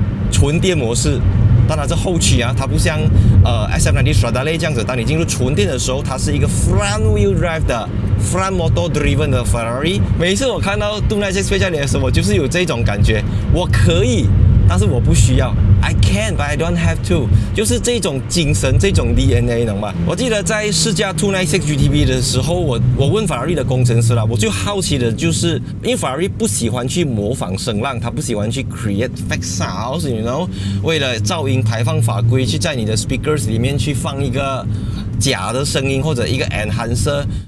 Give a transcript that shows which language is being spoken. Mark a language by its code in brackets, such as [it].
[zh] 纯电模式，当然这后驱啊，它不像SF90 Stradale 这样子，当你进入纯电的时候，它是一个 [en] front wheel drive [zh] 的 [en] front motor driven [zh] 的 Ferrari。每次我看到 296 Speciale 的时候，我就是有这种感觉，我可以，但是我不需要。 [en] I can, but I don't have to， [zh] 就是这种精神，这种 DNA， 懂吗？我记得在试驾296 GTB 的时候，我问法拉利的工程师啦，我最好奇的就是，因为法拉利不喜欢去模仿声浪，他不喜欢去 [en] create fake sounds，you know， [zh] 为了噪音排放法规，去在你的 speakers 里面去放一个假的声音或者一个 enhancer。